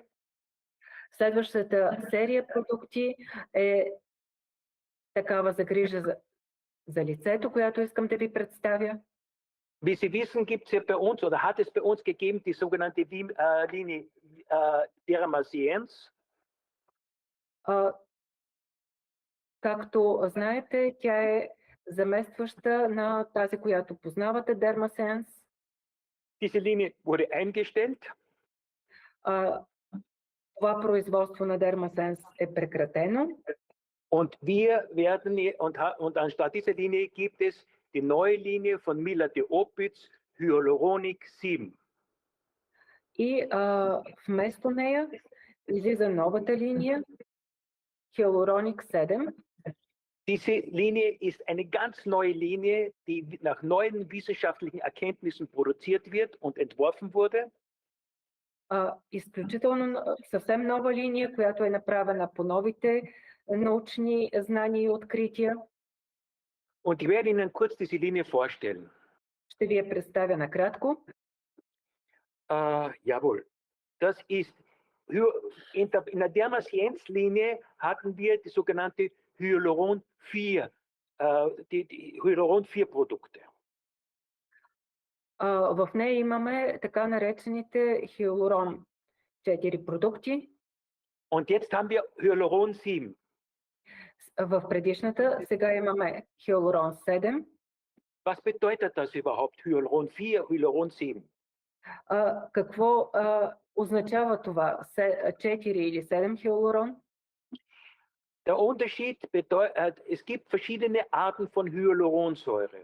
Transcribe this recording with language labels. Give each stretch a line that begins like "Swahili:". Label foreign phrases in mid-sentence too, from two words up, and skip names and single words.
Bulgarian: Следващата серия продукти е такава за грижа за лицето, която искам да ви представя.
German: Wie Sie wissen, gibt es ja bei uns oder hat es bei uns gegeben die sogenannte Linie Dermasiens.
Bulgarian: Както знаете, тя е заместваща на тази, която познавате, Dermasense.
German: Diese Linie wurde eingestellt.
Bulgarian: Това производство на Dermasense е прекратено.
German: Und wir werden, und anstatt dieser Linie gibt es die neue Linie von Mila de Opitz, Hyaluronic 7.
Bulgarian: И вместо нея излиза новата линия Hyaluronic 7.
German: Diese Linie ist eine ganz neue Linie, die nach neuen wissenschaftlichen Erkenntnissen produziert wird und entworfen wurde.
Bulgarian: Изключително съвсем нова линия, която е направена по новите научни знания и открития.
German: Und ich werde Ihnen kurz diese Linie vorstellen.
Bulgarian: Ще ви я представя накратко.
German: Jawohl. Das ist, in der Dermasiens-Linie hatten wir die sogenannte Hyaluron 4, die Hyaluron 4 Produkte.
Bulgarian: В нея имаме така наречените Hyaluron 4 продукти.
German: Und jetzt haben wir Hyaluron 7.
Bulgarian: В предишната сега имаме Hyaluron 7.
German: Was bedeutet das überhaupt, Hyaluron 4, Hyaluron 7?
Bulgarian: Какво означава това? 4 или 7 Hyaluron?
German: Der Unterschied bedeutet, es gibt verschiedene Arten von Hyaluronsäure.